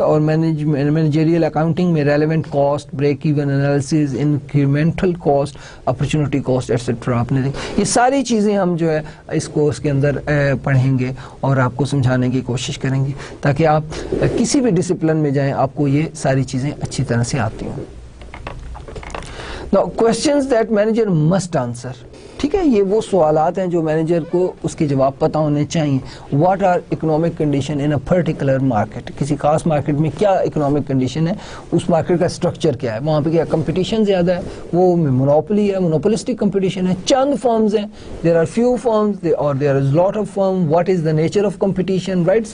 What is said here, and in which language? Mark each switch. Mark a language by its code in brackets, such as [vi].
[ur] اور managerial accounting میں relevant cost, break even analysis, incremental cost, opportunity cost etcetera آپ نے دیکھ. یہ ساری چیزیں ہم جو ہے اس کورس کے اندر پڑھیں گے اور آپ کو سمجھانے کی کوشش کریں گے تاکہ آپ کسی بھی ڈسپلن میں جائیں آپ کو یہ ساری چیزیں اچھی طرح سے آتی ہوں. [en] Now questions that manager must answer. [ur] ٹھیک ہے, یہ وہ سوالات ہیں جو مینیجر کو اس کے جواب پتہ ہونے چاہیے. [en] what are economic condition in a particular market, [ur] کسی خاص مارکیٹ میں کیا اکنامک کنڈیشن ہے, اس مارکیٹ کا اسٹرکچر کیا ہے, وہاں پہ کیا کمپٹیشن زیادہ ہے, وہ مونوپولی ہے, مونوپولسٹک کمپٹیشن ہے, چند فرمز ہیں, [en] there are few firms اور there is lot of firm, what is the nature of competition, [ur] right.